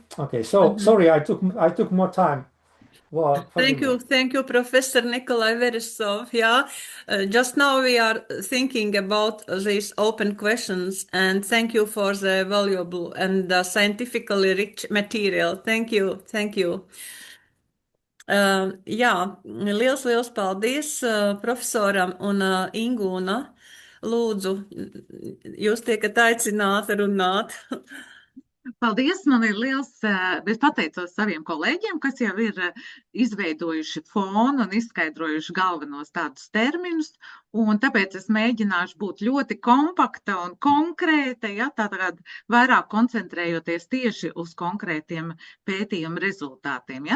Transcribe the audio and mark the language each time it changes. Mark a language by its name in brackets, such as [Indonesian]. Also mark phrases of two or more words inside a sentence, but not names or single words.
[English] So sorry, I took more time. Well, Thank you, Professor Nikolai Veresov. Yeah, just now we are thinking about these open questions, and thank you for the valuable and scientifically rich material. Thank you. [Latvian] Jā, liels paldies profesoram un Ingūna. Lūdzu, jūs tiekat aicināti runāt. Paldies, man ir liels, es pateicos saviem kolēģiem, kas jau ir izveidojuši fonu un izskaidrojuši galvenos tādus terminus, un tāpēc es mēģināšu būt ļoti kompakta un konkrēta, ja, tātad vairāk koncentrējoties tieši uz konkrētiem pētījumu rezultātiem.